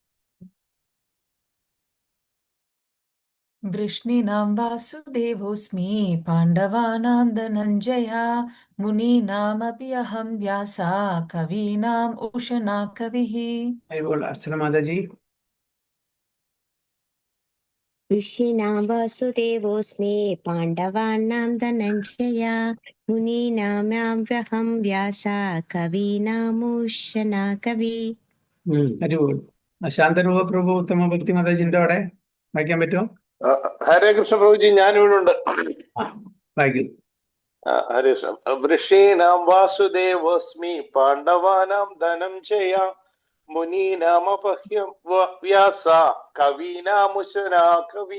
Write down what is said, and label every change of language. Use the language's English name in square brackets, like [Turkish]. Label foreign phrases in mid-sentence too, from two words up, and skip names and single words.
[Sanskrit] वृष्णीनां वासुदेवोऽस्मि पाण्डवानां धनञ्जया मुनीनामपि अहं व्यासा कवीनाम् उशना कविः. Archana Mataji. ऋषीणां वासुदेवोऽस्मि पाण्डवानां धनञ्जया मुनीनामव्यहं व्यासा कवीनामुशना कवि. [Malayalam] അടിപൊളി. ശാന്തരൂപ പ്രഭു ഉത്തമ ഭക്തി മാതാജിന്റെ അവിടെ വായിക്കാൻ പറ്റുമോ? [Sanskrit] ഹരേ കൃഷ്ണ [Malayalam] പ്രഭുജി, ഞാൻ ഇവിടെ ഉണ്ട്. വായിക്കും. [Sanskrit] ഹരേ കൃഷ്ണ. വൃഷീനാം വാസുദേവോസ്മി പാണ്ഡവാനാം ധനഞ്ജയ മുനീനാമപഹ്യം വ്യാസ കവീനാമുശനാ കവി.